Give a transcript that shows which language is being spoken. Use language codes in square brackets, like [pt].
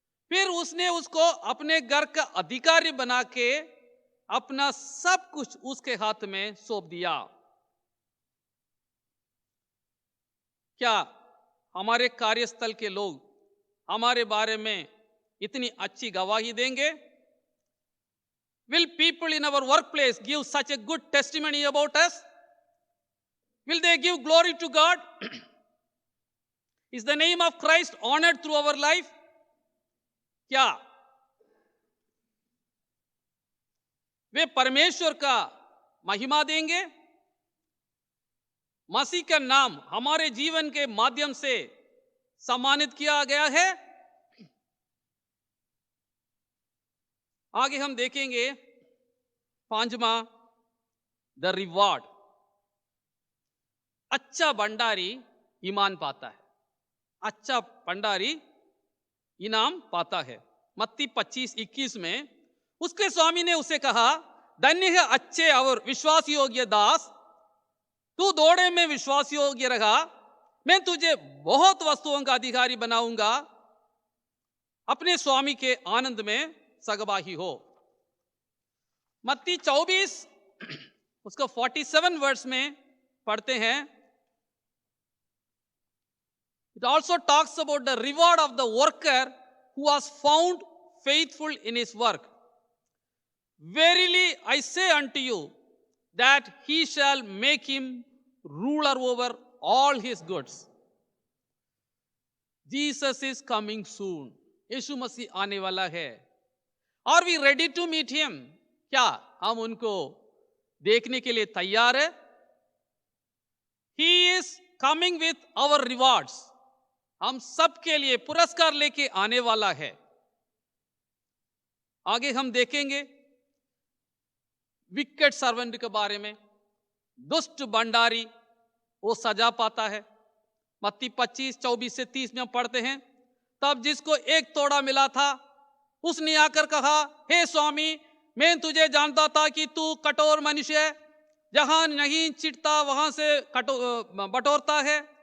[hi] फिर उसने उसको अपने घर का अधिकारी बना के अपना सब कुछ उसके हाथ में सौंप दिया। क्या हमारे कार्यस्थल के लोग हमारे बारे में इतनी अच्छी गवाही देंगे? [en] Will people in our workplace give such a good testimony about us? Will they give glory to God? Is the name of Christ honored through our life? [hi] क्या वे परमेश्वर का महिमा देंगे? मसीह का नाम हमारे जीवन के माध्यम से सम्मानित किया गया है। आगे हम देखेंगे 5वां, द रिवॉर्ड। अच्छा भंडारी ईमान पाता है। अच्छा भंडारी इनाम पाता है। मत्ती 25:21 में उसके स्वामी ने उसे कहा, धन्य है अच्छे और विश्वास योग्य दास, तू दौड़े में विश्वास योग्य रहा, मैं तुझे बहुत वस्तुओं का अधिकारी बनाऊंगा, अपने स्वामी के आनंद में सहभागी हो। मत्ती 24 उसका 47 वर्स में पढ़ते हैं। [en] It also talks about the reward of the worker who was found faithful in his work. Verily I say unto you that he shall make him ruler over all his goods. Jesus is coming soon. [hi] यीशु मसीह आने वाला है। [en] Are we ready to meet him? [hi] क्या हम उनको देखने के लिए तैयार है? [en] He is coming with our rewards. [hi] हम सबके लिए पुरस्कार लेके आने वाला है। आगे हम देखेंगे विकेट सर्वेंट के बारे में। दुष्ट भंडारी वो सजा पाता है। मत्ती 25:24 से 30 में हम पढ़ते हैं, तब जिसको एक तोड़ा मिला था उसने आकर कहा, हे स्वामी, मैं तुझे जानता था कि तू कठोर मनुष्य है, जहां नहीं चिढ़ता वहां से बटोरता है।